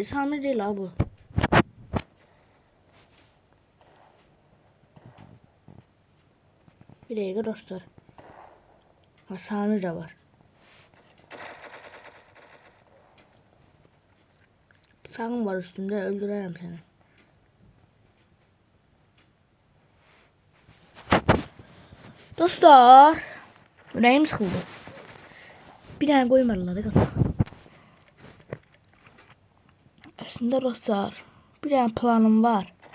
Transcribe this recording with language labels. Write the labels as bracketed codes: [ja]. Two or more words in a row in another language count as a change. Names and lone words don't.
[tr] Samir değil abi bu. Bir dakika dostlar. Ha Samir de var. Bıçağım var üstümde öldürürüm seni. [az] Dostlar. Ürəyim sıxıldı. Bir dənə qoymadılar qazaq. Əslində dostlar, bir dənə planım var.